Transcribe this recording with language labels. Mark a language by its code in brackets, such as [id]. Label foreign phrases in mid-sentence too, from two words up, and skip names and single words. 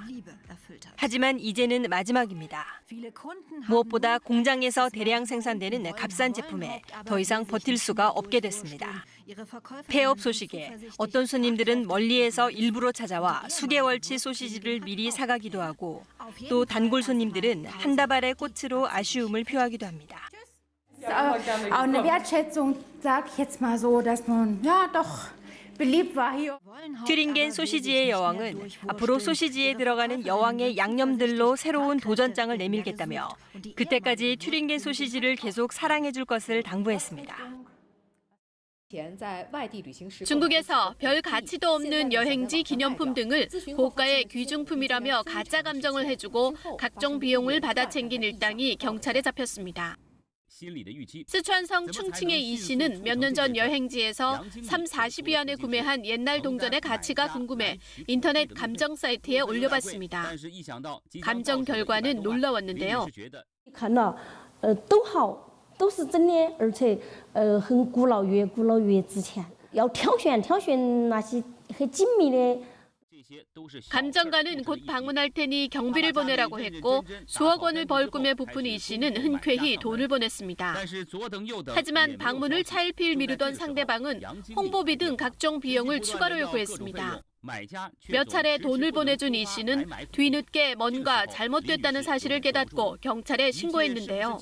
[ko] 하지만 이제는 마지막입니다. 무엇보다 공장에서 대량 생산되는 값싼 제품에 더 이상 버틸 수가 없게 됐습니다. 폐업 소식에 어떤 손님들은 멀리에서 일부러 찾아와 수개월치 소시지를 미리 사가기도 하고 또 단골 손님들은 한 다발의 꽃으로 아쉬움을 표하기도 합니다. [de] Eine Wertschätzung, sag ich jetzt mal so, dass man ja doch beliebt war hier. [ko] 튜링겐 소시지의 여왕은 앞으로 소시지에 들어가는 여왕의 양념들로 새로운 도전장을 내밀겠다며 그때까지 튜링겐 소시지를 계속 사랑해줄 것을 당부했습니다. 중국에서 별 가치도 없는 여행지 기념품 등을 고가의 귀중품이라며 가짜 감정을 해주고 각종 비용을 받아 챙긴 일당이 경찰에 잡혔습니다. 스촨성 충칭의 이 씨는 몇 년 전 여행지에서 3,40위안에 구매한 옛날 동전의 가치가 궁금해 인터넷 감정 사이트에 올려봤습니다. 감정 결과는 놀라웠는데요. [zh] 都是真的，而且很古老，越古老越值钱。要挑选那些很精密的。 [ko] 감정가는 곧 방문할 테니 경비를 보내라고 했고 수억 원을 벌 꿈에 부푼 이 씨는 흔쾌히 돈을 보냈습니다. 하지만 방문을 차일피일 미루던 상대방은 홍보비 등 각종 비용을 추가로 요구했습니다. 몇 차례 돈을 보내준 이 씨는 뒤늦게 뭔가 잘못됐다는 사실을 깨닫고 경찰에 신고했는데요.